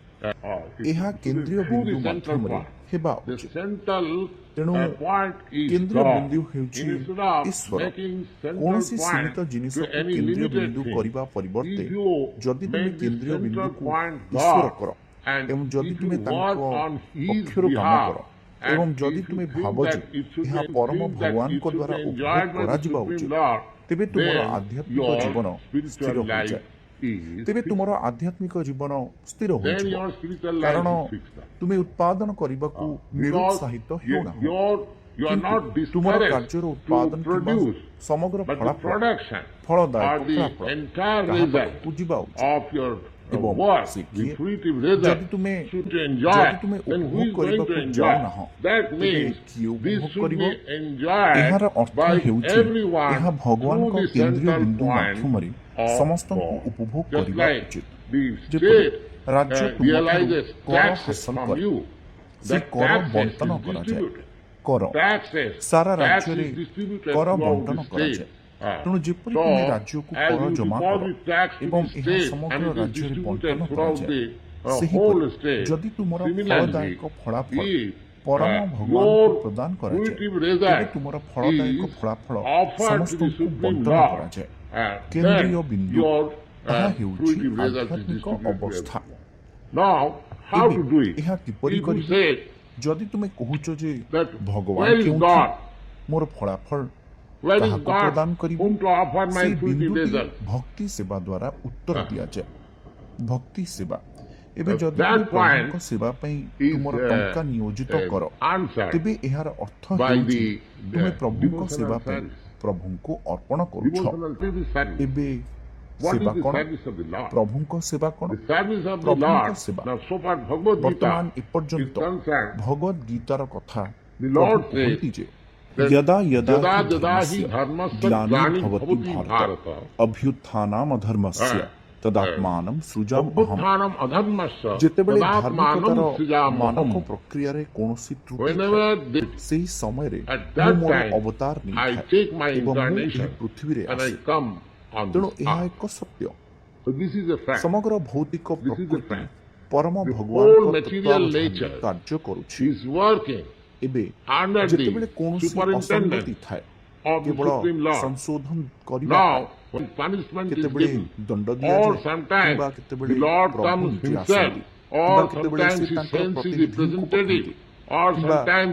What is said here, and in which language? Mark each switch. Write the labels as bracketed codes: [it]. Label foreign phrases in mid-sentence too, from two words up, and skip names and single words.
[or] ଏହା କେନ୍ଦ୍ରୀୟ ବିନ୍ଦୁ ମାଧ୍ୟମରେ ହେବା ଉଚିତ। ତେଣୁ କେନ୍ଦ୍ରୀୟ ବିନ୍ଦୁ ହେଉଛି ଈଶ୍ୱର। କୌଣସି ସୀମିତ ଜିନିଷକୁ କେନ୍ଦ୍ରୀୟ ବିନ୍ଦୁ କରିବା ପରିବର୍ତ୍ତେ ଯଦି ତୁମେ କେନ୍ଦ୍ରୀୟ ବିନ୍ଦୁକୁ ଈଶ୍ୱର କର, [en] And [or] ଏବଂ ଯଦି [en] if [or] ତୁମେ [en] you [or] ତାଙ୍କ [en] work on his [or] ପକ୍ଷରୁ କାମ [en] behalf, [or] କର ଏବଂ [en] and [or] ଯଦି [en] if [or] ତୁମେ [en] you think [or] ଭାବ ଯେ [en] that it should [or] ଏହା [en] be [or] ପରମ [en] think that it [or] ଭଗବାନଙ୍କ [en] should [or] ଦ୍ୱାରା [en] be [or] ଉପଭୋଗ [en] enjoyed by the [or] କରାଯିବା [en] Supreme [or] ଉଚିତ, [en] Lord, [or] ତେବେ ତୁମର [en] then [or] ଆଧ୍ୟାତ୍ମିକ [en] your [or] ଜୀବନ ସ୍ଥିର [en] spiritual life [or] ହୋଇଯାଏ। [en] is [or] ତେବେ [en] fixed. [or] ତୁମର ଆଧ୍ୟାତ୍ମିକ ଜୀବନ ସ୍ଥିର [en] Then [or] ହୋଇଯିବ, [en] your spiritual [or] କାରଣ [en] life is fixed. [or] ତୁମେ ଉତ୍ପାଦନ କରିବାକୁ [en] Because [or] ନିରୁତ୍ସାହିତ ହେଉନାହଁ। [en] you are not [or] କିନ୍ତୁ ତୁମର [en] discouraged [or] କାର୍ଯ୍ୟର [en] to [or] ଉତ୍ପାଦନ କିମ୍ବା [en] produce, [or] ସମଗ୍ର [en] but the [or] ଫଳାଫଳ [en] production [or] ଫଳଦାୟକ [en] or the [or] ଫଳାଫଳ [en] entire [or] ତାହା [en] result [or] ପାଖକୁ ଯିବା ଉଚିତ। [en] of your [or] ଏବଂ [en] work, [or] ସେ [en] the [or] କିଏ? [en] fruitive [or] ଯଦି [en] result [or] ତୁମେ [en] should enjoy, [or] ଯଦି ତୁମେ [en] then who [or] ଉପଭୋଗ [en] is going to [or] କରିବାକୁ [en] enjoy? [or] ଯାଉନାହଁ, [en] That [or] ତେବେ [en] means [or] କିଏ ଉପଭୋଗ [en] this should [or] କରିବ? [en] be enjoyed [or] ଏହାର ଅର୍ଥ [en] by [or] ହେଉଛି [en] everyone [or] ଏହା ଭଗବାନଙ୍କ [en] through the [or] କେନ୍ଦ୍ରୀୟ [en] central [or] ବିନ୍ଦୁ [en] point [or] ମାଧ୍ୟମରେ [en] of [or] ସମସ୍ତଙ୍କୁ [en] God. [or] ଉପଭୋଗ [en] Just [or] କରିବା [en] like [or] ଉଚିତ। [en] the [or] ଯେପରି [en] state [or] ରାଜ୍ୟ ତୁମଠାରୁ [en] realizes [or] କର [en] taxes [or] ହାସଲ [en] from [or] କରେ, [en] you, [or] ସେ [en] that [or] କର [en] taxes [or] ବଣ୍ଟନ [en] is [or] କରାଯାଏ। [en] distributed. [or] କର [en] Taxes, [or] ସାରା [en] tax [or] ରାଜ୍ୟରେ [en] is distributed [or] କର [en] throughout [or] ବଣ୍ଟନ [en] the [or] କରାଯାଏ। [en] state. [or] ତେଣୁ ଯେପରି [en] So, [or] ତୁମେ ରାଜ୍ୟକୁ [en] as [or] କର [en] you [or] ଜମା କର [en] deposit tax to [or] ଏବଂ [en] the [or] ଏହା [en] state [or] ସମଗ୍ର [en] and it is [or] ରାଜ୍ୟରେ [en] distributed [or] ବଣ୍ଟନ [en] throughout [or] କରାଯାଏ, [en] the [or] ସେହିପରି [en] whole state. [or] ଯଦି ତୁମର [en] Similarly, [or] ଫଳଦାୟକ ଫଳାଫଳ [en] if [or] ପରମ ଭଗବାନଙ୍କୁ [en] your [or] ପ୍ରଦାନ କରାଯାଏ, [en] fruitive [or] ତେବେ [en] result [or] ତୁମର ଫଳଦାୟକ [en] is [or] ଫଳାଫଳ [en] offered to the [or] ସମସ୍ତଙ୍କୁ [en] Supreme [or] ବଣ୍ଟନ [en] Lord, [or] କରାଯାଏ। [en] then [or] କେନ୍ଦ୍ରୀୟ ବିନ୍ଦୁ [en] your [or] ତାହା ହେଉଛି [en] fruitive result is [or] ଆଧ୍ୟାତ୍ମିକ [en] distributed to [or] ଅବସ୍ଥା। [en] everyone. Now, how to do it? [or] ଏହା କିପରି [en] If you [or] କରିବେ? [en] say [or] ଯଦି ତୁମେ କହୁଛ ଯେ [en] that [or] ଭଗବାନ [en] where is [or] କେଉଁଠି [en] God? [or] ମୋର ଫଳାଫଳ [en] Where is [or] କାହାକୁ [en] God [or] ପ୍ରଦାନ କରିବି? [en] whom to offer my [or] ସେହି [en] fruitive [or] ବିନ୍ଦୁଟି [en] result? [or] ଭକ୍ତି ସେବା ଦ୍ୱାରା ଉତ୍ତର ଦିଆଯାଏ। ଭକ୍ତି ସେବା। ଏବେ ଯଦି [en] That [or] ତୁମେ ପ୍ରଭୁଙ୍କ [en] point [or] ସେବା ପାଇଁ [en] is, [or] ତୁମର ଟଙ୍କା ନିୟୋଜିତ କର, [en] answered [or] ତେବେ ଏହାର ଅର୍ଥ [en] by [or] ହେଉଛି [en] the [or] ତୁମେ ପ୍ରଭୁଙ୍କ ସେବା [en] devotional [or] ପାଇଁ [en] service. [or] ପ୍ରଭୁଙ୍କୁ ଅର୍ପଣ କରୁଛ। [en] Devotional service. [or] ଏବେ [en] What [or] ସେବା [en] is the [or] କଣ? [en] service of the Lord? [or] ପ୍ରଭୁଙ୍କ ସେବା କଣ? [en] The service of the [or] ପ୍ରଭୁଙ୍କ [en] Lord. [or] ସେବା। [en] Now, so far, Bhagavad [or] ବର୍ତ୍ତମାନ [en] Gita is [or] ଏପର୍ଯ୍ୟନ୍ତ [en] concerned. [or] ଭଗବଦ୍ ଗୀତାର କଥା [en] The [or] ପ୍ରଭୁ [en] Lord [or] କୁହନ୍ତି ଯେ [en] that [sa] यदा यदा यदा हि यदा हि धर्मस्य धर्मस्य ग्लानिर्भवति ग्लानिर्भवति भारत भारत अभ्युत्थानमधर्मस्य तदात्मानं सृजाम्यहम्। अभ्युत्थानम् अधर्मस्य [or] ଯେତେବେଳେ [sa] तदात्मानं [or] ଧାର୍ମିକତାର [sa] ସୃଜାମ୍ୟହମ୍। [or] ମାନକ ପ୍ରକ୍ରିୟାରେ କୌଣସି ତ୍ରୁଟି [en] Whenever [or] ଥାଏ, [en] this, [or] ସେହି ସମୟରେ [en] at [or] ମୁଁ [en] that [or] ମୋର [en] time, [or] ଅବତାର [en] I [or] ନେଇଥାଏ [en] take my [or] ଏବଂ ମୁଁ ଏହି [en] incarnation [or] ପୃଥିବୀରେ [en] and I [or] ଆସେ। [en] come on [or] ତେଣୁ [en] this [or] ଏହା [en] earth. [or] ଏକ ସତ୍ୟ। [en] So this is a fact. [or] ସମଗ୍ର ଭୌତିକ [en] This is the [or] ପ୍ରକୃତି [en] fact. [or] ପରମ [en] The [or] ଭଗବାନଙ୍କ [en] whole material [or] ତତ୍ତ୍ୱାବଧାନରେ [en] nature [or] କାର୍ଯ୍ୟ କରୁଛି। [en] She is working [or] ଏବେ [en] under [or] ଯେତେବେଳେ [en] the [or] କୌଣସି [en] superintendence [or] ଅସଙ୍ଗତି ଥାଏ, [en] of the [or] କେବଳ [en] Supreme Lord. [or] ସଂଶୋଧନ କରିବା [en] Now, [or] ପାଇଁ [en] when punishment is [or] କେତେବେଳେ [en] given, [or] ଦଣ୍ଡ [en] or [or] ଦିଆଯାଏ [en] sometimes [or] କିମ୍ବା କେତେବେଳେ [en] the Lord [or] ପ୍ରଭୁ [en] comes [or] ନିଜେ [en] himself, [or] ଆସନ୍ତି [en] or [or] କିମ୍ବା କେତେବେଳେ [en] sometimes [or] ସେ [en] he [or] ତାଙ୍କର [en] sends his [or] ପ୍ରତିନିଧିଙ୍କୁ [en] representative, [or] ପଠାନ୍ତି [en] or [or] କିମ୍ବା [en] sometimes